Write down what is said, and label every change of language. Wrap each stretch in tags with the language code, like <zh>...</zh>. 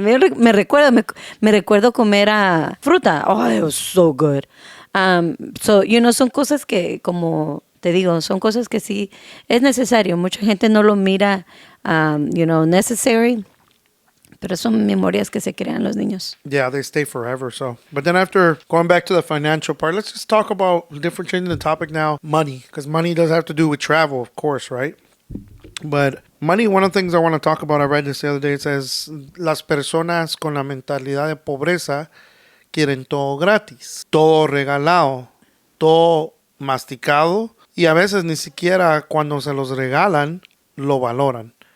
<es>Y me recuerdo comer fruta.</es> <en>Oh, it was so good.</en> <es>Son cosas que, como te digo, son cosas que sí es necesario. Mucha gente no lo mira, necessary. Pero son memorias que se crean los niños.</es> <en>Yeah, they stay forever. So, but then after going back to the financial part, let's just talk about changing the topic now. Money, because money does have to do with travel, of course, right? But money, one of the things I want to talk about, I read this the other day. It says</en> <es>las personas con la mentalidad de pobreza quieren todo gratis, todo regalado, todo masticado, y a veces ni siquiera cuando se los regalan lo valoran.</es>